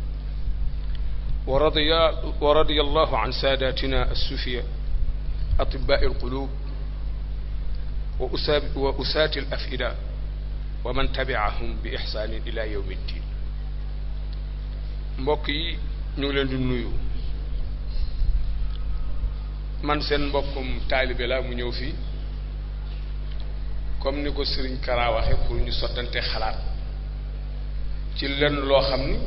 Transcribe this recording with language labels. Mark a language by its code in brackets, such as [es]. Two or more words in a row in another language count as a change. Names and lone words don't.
[ar] ورضي الله عن ساداتنا السفياء أطباء القلوب وأساة الأفئدة ومن تبعهم بإحسان إلى يوم الدين. [wo] mbokk yi ñu ngi leen di nuyu man seen mbokkum taalibe la mu ñëw fii comme ni ko Serigne Kara waxe pour ñu sottante xalaat ci lenn loo xam